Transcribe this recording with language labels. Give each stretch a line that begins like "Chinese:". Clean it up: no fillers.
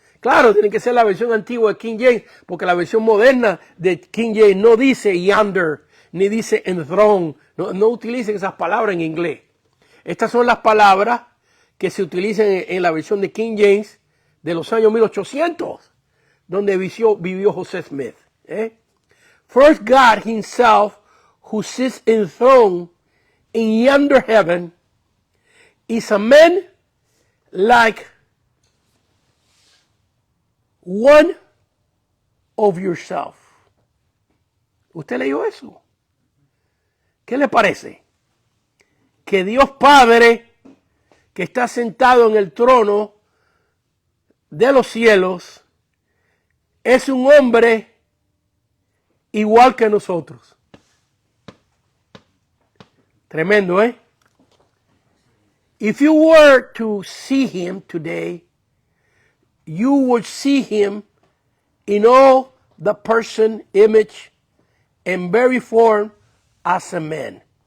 Spanish: Claro, tiene que ser la versión antigua de King James, porque la versión moderna de King James no dice yonder, ni dice enthroned. No utilicen esas palabras en inglés. Estas son las palabras que se utilizan en la versión de King James de los años 1800, donde vivió José Smith.
English: First, God himself, who sits enthroned in yonder heaven, is a man like one of yourself.
Spanish: ¿Usted leyó eso? ¿Qué le parece? Que Dios Padre, que está sentado en el trono de los cielos, es un hombre igual que nosotros. Tremendo, ¿eh?
English: If you were to see him today, you would see him in all the person, image, and very form as a man.